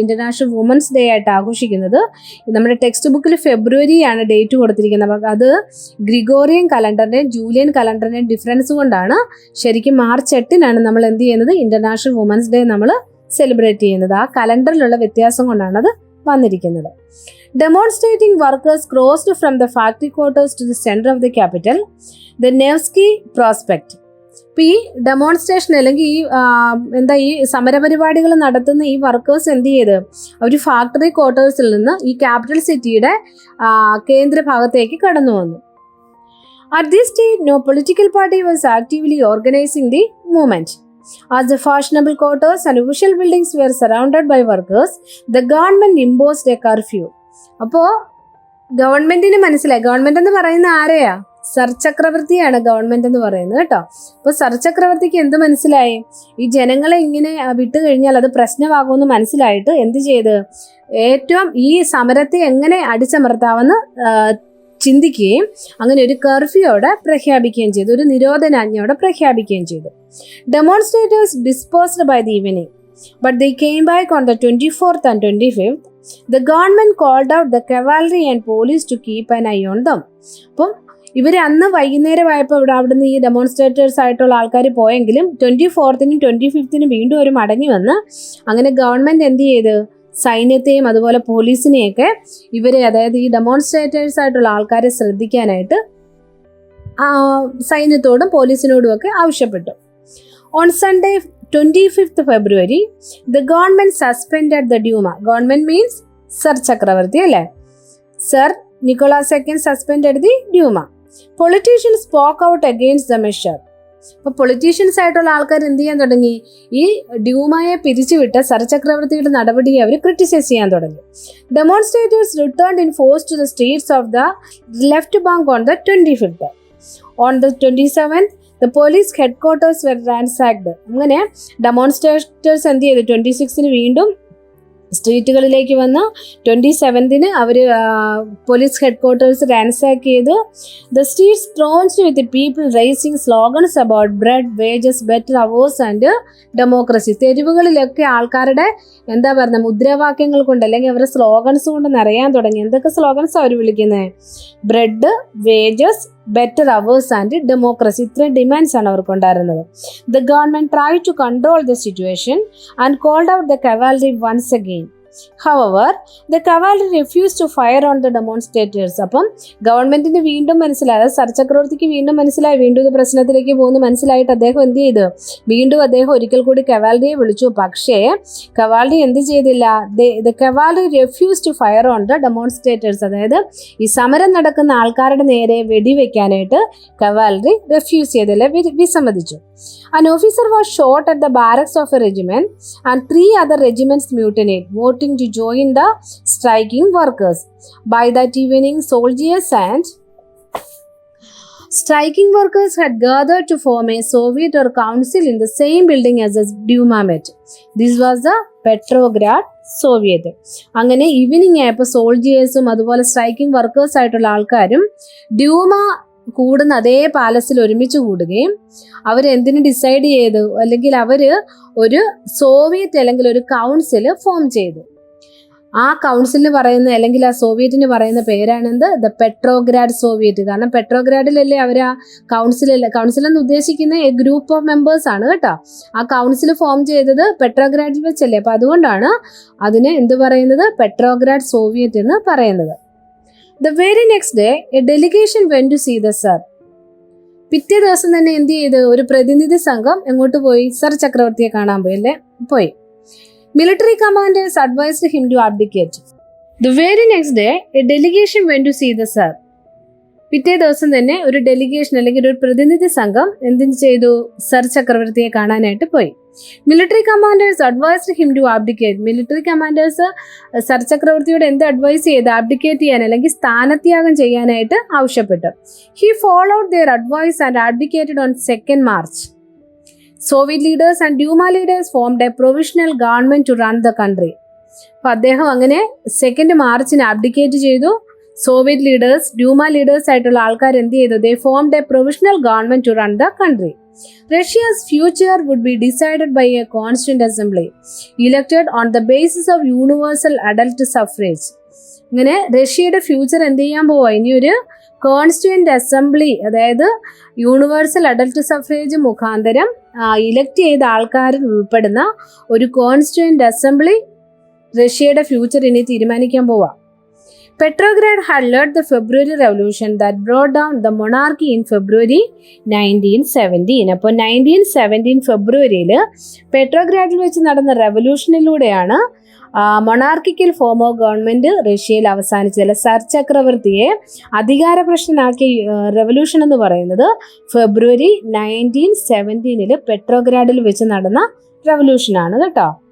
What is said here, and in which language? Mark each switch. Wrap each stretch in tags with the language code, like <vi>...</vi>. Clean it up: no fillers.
<ml>International women's day ആയിട്ട് ആഘോഷിക്കുന്നത്. നമ്മുടെ ടെക്സ്റ്റ് ബുക്കിൽ ഫെബ്രുവരിയാണ് ഡേറ്റ് കൊടുത്തിരിക്കുന്നത്. അപ്പോൾ അത് ഗ്രിഗോറിയൻ കലണ്ടറിൻ്റെയും ജൂലിയൻ കലണ്ടറിൻ്റെയും ഡിഫറൻസ് കൊണ്ടാണ് ശരിക്കും മാർച്ച് 8 നമ്മൾ എന്ത് ചെയ്യുന്നത്? ഇന്റർനാഷണൽ വുമൻസ് ഡേ നമ്മൾ സെലിബ്രേറ്റ് ചെയ്യുന്നത്. ആ കലണ്ടറിലുള്ള വ്യത്യാസം കൊണ്ടാണ് അത് വന്നിരിക്കുന്നത്.</ml> <en>Demonstrating workers crossed from the factory quarters to the center of the capital, the Nevsky Prospect.</en> <ml>ഇപ്പോൾ ഈ ഡെമോൺസ്ട്രേഷൻ അല്ലെങ്കിൽ ഈ സമരപരിപാടികൾ നടത്തുന്ന ഈ വർക്കേഴ്സ് എന്ത് ചെയ്ത് അവർ ഫാക്ടറി ക്വാർട്ടേഴ്സിൽ നിന്ന് ഈ ക്യാപിറ്റൽ സിറ്റിയുടെ കേന്ദ്ര ഭാഗത്തേക്ക് കടന്നു വന്നു.</ml> <en>At this stage, no political party was actively organizing the movement. As the fashionable quarters and official buildings were surrounded by workers, the government imposed a curfew.</en> <ml>അപ്പോൾ ഗവൺമെന്റിന് മനസ്സിലായി. ഗവൺമെന്റ് എന്ന് പറയുന്ന ആരെയാ? സർ ചക്രവർത്തിയാണ് ഗവൺമെന്റ് എന്ന് പറയുന്നത് കേട്ടോ. അപ്പോൾ സർ ചക്രവർത്തിക്ക് എന്ത് മനസ്സിലായി? ഈ ജനങ്ങളെ ഇങ്ങനെ വിട്ടു കഴിഞ്ഞാൽ അത് പ്രശ്നമാകുമെന്ന് മനസ്സിലായിട്ട് എന്ത് ചെയ്ത് ഏറ്റവും ഈ സമരത്തെ എങ്ങനെ അടിച്ചമർത്താമെന്ന് ചിന്തിക്കുകയും അങ്ങനെ ഒരു കർഫ്യൂയോടെ പ്രഖ്യാപിക്കുകയും ചെയ്തു. ഒരു നിരോധനാജ്ഞയോടെ പ്രഖ്യാപിക്കുകയും ചെയ്തു.</ml> <en>Demonstrators disposed by the evening, but they came back on the 24th and 25th. The government called out the cavalry and police to keep an eye on them.</en> <ml>അപ്പം ഇവർ അന്ന് വൈകുന്നേരമായപ്പോൾ അവിടുന്ന് ഈ ഡെമോൺസ്ട്രേറ്റേഴ്സ് ആയിട്ടുള്ള ആൾക്കാർ പോയെങ്കിലും 24th 25th വീണ്ടും ഒരു മടങ്ങി വന്ന് അങ്ങനെ ഗവൺമെന്റ് എന്ത് ചെയ്ത് സൈന്യത്തെയും അതുപോലെ പോലീസിനെയൊക്കെ ഇവരെ, അതായത് ഈ ഡെമോൺസ്ട്രേറ്റേഴ്സ് ആയിട്ടുള്ള ആൾക്കാരെ ശ്രദ്ധിക്കാനായിട്ട് സൈന്യത്തോടും പോലീസിനോടും ഒക്കെ ആവശ്യപ്പെട്ടു.</ml> <en>On Sunday 25th February, the government suspended the Duma. Government means Sir Chakravarti, അല്ലേ? Sir Nicholas II suspended the Duma. Politicians spoke out against the measure.</en> <ml>അപ്പോൾ പൊളിറ്റീഷ്യൻസ് ആയിട്ടുള്ള ആൾക്കാർ എന്ത് ചെയ്യാൻ തുടങ്ങി? ഈ ഡ്യൂമയെ പിരിച്ചുവിട്ട സർ ചക്രവർത്തിയുടെ നടപടിയെ അവർ ക്രിറ്റിസൈസ് ചെയ്യാൻ തുടങ്ങി.</ml> <en>Demonstrators returned in force to the streets of the left bank on the 25th. On the 27th, the police headquarters were ransacked.</en> <ml>അങ്ങനെ ഡെമോൺസ്ട്രേറ്റേഴ്സ് എന്ത് ചെയ്തു? 26ന് വീണ്ടും സ്ട്രീറ്റുകളിലേക്ക് വന്ന് 27ന് അവർ പോലീസ് ഹെഡ് ക്വാർട്ടേഴ്സ് റാൻസാക്ക് ചെയ്തു.</ml> <en>The streets thronged with people raising slogans about bread, wages, better hours and democracy.</en> <ml>തെരുവുകളിലൊക്കെ ആൾക്കാരുടെ എന്താ പറയുക മുദ്രാവാക്യങ്ങൾ കൊണ്ട് അല്ലെങ്കിൽ അവരുടെ സ്ലോഗൻസ് കൊണ്ട് നിറയാൻ തുടങ്ങി. എന്തൊക്കെ സ്ലോഗൻസ് അവർ വിളിക്കുന്നത്?</ml> <en>Bread, wages, better hours and democracy.</en> <ml>ഇത്രയും ഡിമാൻഡ്സ് ആണ് അവർക്കുണ്ടായിരുന്നത്.</ml> <en>The government try to control the situation and called out the cavalry once again. However, the cavalry refused to fire on the demonstrators.</en> <ml>അപ്പം ഗവൺമെന്റിന് വീണ്ടും മനസ്സിലായി, സർ ചക്രവർത്തിക്ക് വീണ്ടും മനസ്സിലായി വീണ്ടും ഇത് പ്രശ്നത്തിലേക്ക് പോകുന്നു മനസ്സിലായിട്ട് അദ്ദേഹം എന്ത് ചെയ്തു? വീണ്ടും അദ്ദേഹം ഒരിക്കൽ കൂടി കവാലറിയെ വിളിച്ചു. പക്ഷേ കവാലറി എന്ത് ചെയ്തില്ല?</ml> <en>the cavalry refused to fire on the demonstrators.</en> <ml>അതായത് ഈ സമരം നടക്കുന്ന ആൾക്കാരുടെ നേരെ വെടിവെക്കാനായിട്ട് കവാലറി റെഫ്യൂസ് ചെയ്തില്ല, വിസമ്മതിച്ചു.</ml> <en>An officer was shot at the barracks of a regiment and 3 other regiments mutinied, voting to join the striking workers. By that evening, soldiers and striking workers had gathered to form a Soviet or council in the same building as the Duma met. This was the Petrograd Soviet.</en> <ml>അങ്ങനെ evening ആയപ്പോൾ സോൾജിയേഴ്സും അതുപോലെ striking workers ആയിട്ടുള്ള ആൾക്കാരും Duma കൂടുന്ന അതേ പാലസിൽ ഒരുമിച്ച് കൂടുകയും അവരെന്തിനു decide ചെയ്തു? അല്ലെങ്കിൽ അവർ ഒരു സോവിയറ്റ് അല്ലെങ്കിൽ ഒരു കൗൺസിൽ ഫോം ചെയ്തു. ആ കൗൺസിലിന് പറയുന്ന അല്ലെങ്കിൽ ആ സോവിയറ്റിന് പറയുന്ന പേരാണെന്ത്? The Petrograd Soviet. കാരണം പെട്രോഗ്രാഡിലല്ലേ അവർ ആ കൗൺസിൽ എന്ന് ഉദ്ദേശിക്കുന്ന</ml> <en>a group of members</en> <ml>ആണ് കേട്ടോ. ആ കൗൺസിൽ ഫോം ചെയ്തത് പെട്രോഗ്രാഡിൽ വെച്ചല്ലേ. അപ്പം അതുകൊണ്ടാണ് അതിനെ എന്ത് പറയുന്നത്? പെട്രോഗ്രാഡ് സോവിയറ്റ് എന്ന് പറയുന്നത്.</ml> <en>The very next day, a delegation went to see the Tsar.</en> <ml>പിറ്റേ ദിവസം തന്നെ എന്ത് ചെയ്ത്? ഒരു പ്രതിനിധി സംഘം എങ്ങോട്ട് പോയി? സർ ചക്രവർത്തിയെ കാണാൻ പോയി അല്ലേ? പോയി.</ml> <en>Military commanders advised him to abdicate. The very next day, a delegation went to see the Tsar.</en> <ml>പിറ്റേ ദിവസം തന്നെ ഒരു ഡെലിഗേഷൻ അല്ലെങ്കിൽ ഒരു പ്രതിനിധി സംഘം എന്തിനു ചെയ്തു? സർ ചക്രവർത്തിയെ കാണാനായിട്ട് പോയി.</ml> <en>Military commanders advised him to abdicate.</en> <ml>Military commanders sir ചക്രവർത്തിയോട് എന്ത് അഡ്വൈസ് ചെയ്ത്? ആബ്ഡിക്കേറ്റ് ചെയ്യാൻ അല്ലെങ്കിൽ സ്ഥാനത്യാഗം ചെയ്യാനായിട്ട് ആവശ്യപ്പെട്ടു.</ml> <en>He followed their advice and abdicated on 2nd March. Soviet leaders and Duma leaders formed a provisional government to run the country.</en> <ml>അപ്പോൾ അദ്ദേഹം അങ്ങനെ 2nd March ആബ്ഡിക്കേറ്റ് ചെയ്തു. സോവിയറ്റ് ലീഡേഴ്സ്, ഡ്യൂമ ലീഡേഴ്സ് ആയിട്ടുള്ള ആൾക്കാർ എന്ത് ചെയ്തു?</ml> <en>They formed a provisional government to run the country. Russia's future would be decided by a constituent assembly elected on the basis of universal adult suffrage.</en> <ml>ഇങ്ങനെ റഷ്യയുടെ future എന്ത് ചെയ്യാൻ പോവാ? ഇനി ഒരു കോൺസ്റ്റിറ്റ്യൂന്റ് അസംബ്ലി, അതായത് യൂണിവേഴ്സൽ അഡൽട്ട് സഫ്രേജ് മുഖാന്തരം elect ചെയ്ത ആൾക്കാരിൽ ഉൾപ്പെടുന്ന ഒരു കോൺസ്റ്റിറ്റ്യൂന്റ് അസംബ്ലി റഷ്യയുടെ ഫ്യൂച്ചർ ഇനി തീരുമാനിക്കാൻ പോവാ.</ml> <en>Petrograd had led the February Revolution that brought down the monarchy in February 1917.</en> <ml>അപ്പോൾ 1917 ഫെബ്രുവരിയിൽ പെട്രോഗ്രാഡിൽ വെച്ച് നടന്ന റെവല്യൂഷനിലൂടെയാണ് മൊണാർക്കിക്കൽ ഫോം ഓഫ് ഗവൺമെന്റ് റഷ്യയിൽ അവസാനിച്ചത്. സർ ചക്രവർത്തിയെ അധികാരപ്രശ്നനാക്കിയ റെവല്യൂഷൻ എന്ന് പറയുന്നത് ഫെബ്രുവരി 1917 പെട്രോഗ്രാഡിൽ വെച്ച് നടന്ന റെവല്യൂഷനാണ് കേട്ടോ.</ml>